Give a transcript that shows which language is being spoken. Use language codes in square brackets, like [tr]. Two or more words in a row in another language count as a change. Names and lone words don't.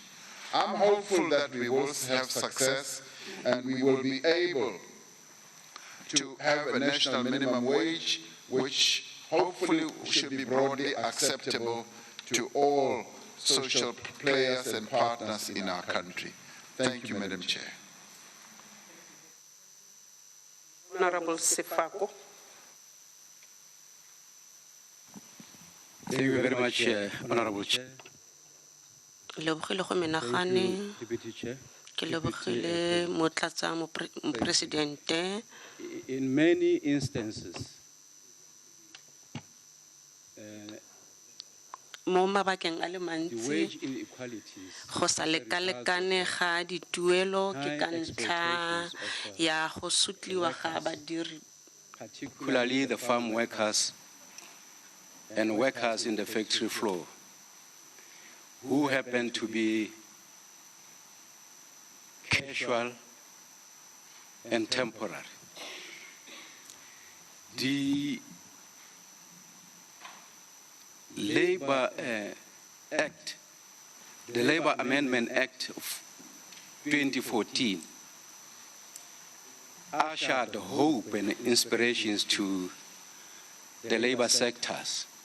[en] I'm hopeful that we will have success and we will be able to have a national minimum wage which hopefully should be broadly acceptable to all social players and partners in our country. Thank you, Madam Chair. Honorable Sefako. Thank you very much, Honorable Chair. [tn] Lebogile go menagane ke lebogile motlatsa mopresidente. [en] In many instances, [tn] Mo mabakeng a le [en] the [tn] mantsi [en] wage inequalities, [tn] go sa lekalekane ga dituelo ke ka ntlha ya go sutliwa ga badiri, [en] particularly the farm workers, and workers in the factory floor who happen to be casual and temporary. The Labor Act, the Labor Amendment Act of 2014 ushered hope and inspirations to the labor sectors